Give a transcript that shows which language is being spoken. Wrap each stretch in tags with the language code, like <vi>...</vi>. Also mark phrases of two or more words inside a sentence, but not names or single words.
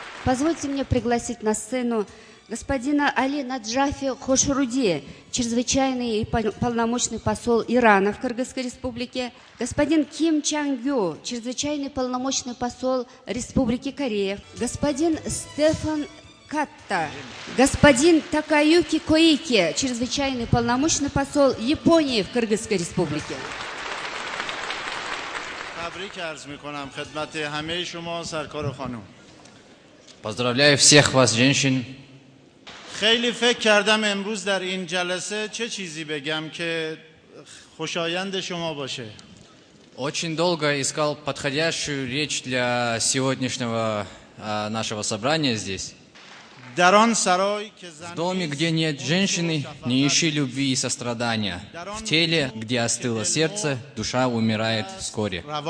<ru>Позвольте мне пригласить на сцену господина Али Наджафи Хошруди, чрезвычайный и полномочный посол Ирана в Кыргызской республике, господин Ким Чангю, чрезвычайный полномочный посол Республики Корея, господин Стефан Катта, господин Такаюки Коики, чрезвычайный полномочный посол Японии в Кыргызской республике. Поздравляю всех вас, женщин.</ru> <fa>خیلی فکر کردم امروز در این جلسه چه چیزی بگم که خوشایند شما باشه.</fa> <ru>Очень долго искал подходящую речь для сегодняшнего нашего собрания здесь. В доме, где нет женщины, не ищи любви и сострадания. В теле, где остыло сердце, душа умирает вскоре.</ru>